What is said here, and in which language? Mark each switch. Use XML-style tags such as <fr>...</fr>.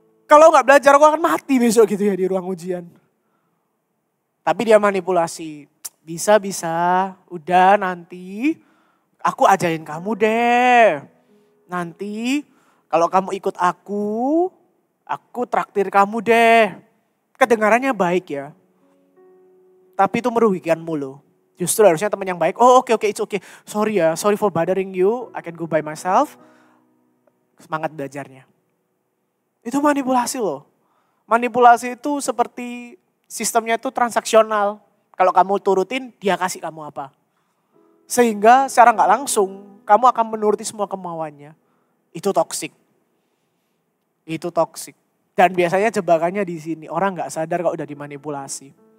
<id>Kalau gak belajar aku akan mati besok gitu ya di ruang ujian. Tapi dia manipulasi, bisa, udah nanti aku ajarin kamu deh. Nanti kalau kamu ikut aku traktir kamu deh. Kedengarannya baik ya, tapi itu merugikanmu loh. Justru harusnya teman yang baik, oh oke,</id> <en>it's okay. Sorry for bothering you, I can go by myself.</en> <id>Semangat belajarnya. Itu manipulasi loh. Manipulasi itu seperti sistemnya itu transaksional. Kalau kamu turutin, dia kasih kamu apa. Sehingga secara nggak langsung, kamu akan menuruti semua kemauannya. Itu toksik. Itu toksik. Dan biasanya jebakannya di sini, orang nggak sadar kalau udah dimanipulasi.</id>